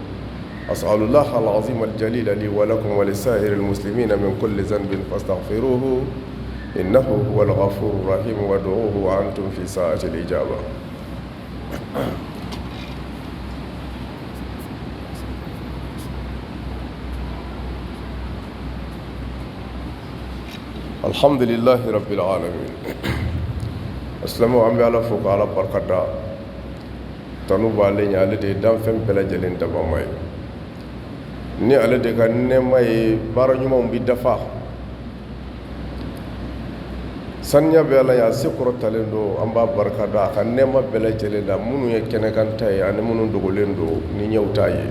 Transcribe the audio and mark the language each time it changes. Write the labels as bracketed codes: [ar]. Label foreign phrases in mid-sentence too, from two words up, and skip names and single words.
[ar] أسأل الله العظيم الجليل لي ولكم ولسائر المسلمين من كل ذنب فاستغفروه، إنه هو الغفور الرحيم، وادعوه وأنتم في ساعة الإجابة. الحمد لله رب العالمين. [bm] Asilamaw, an bɛ Ala fo ka Ala barikada, tanu b'ale ɲɛ, ale de ye danfɛn bɛɛ lajɛlen dabama ye. ni ale de ka nɛɛma ye baara ɲumanw bi dafa. Saniya bɛ Ala ye, a se kɔrɔtalen don, an b'a barika da a ka nɛɛma bɛɛ lajɛlen la, minnu ye kɛnɛkanta ye ani minnu dogolen don ni ɲɛw t'a ye.